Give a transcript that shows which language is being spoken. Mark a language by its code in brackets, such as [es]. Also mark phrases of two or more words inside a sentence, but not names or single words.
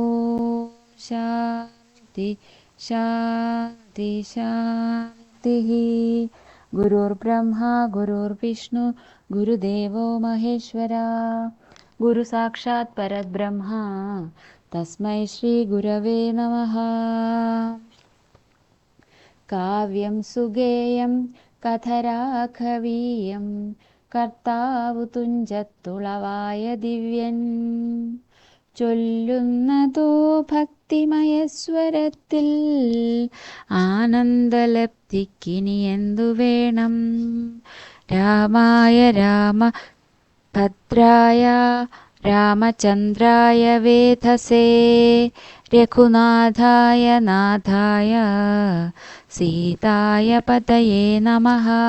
[sa] शान्ति शान्ति शान्तिः गुरुर्ब्रह्मा गुरुर्विष्णु गुरुदेवो महेश्वरा गुरु साक्षात् परब्रह्म तस्मै श्री गुरवे नमः। काव्यं सुगेयं कथराखवीयं [ml] കർത്താവു തുഞ്ചത്തുളവായ ദിവ്യൻ ചൊല്ലുന്നതോ ഭക്തിമയസ്വരത്തിൽ ആനന്ദലബ്ധിക്കിനി എന്തു വേണം. [sa] രാമായ രാമഭദ്രായ രാമചന്ദ്രായ വേധസേ രഘുനാഥായ നാഥായ സീതായ പതയേ നമഃ.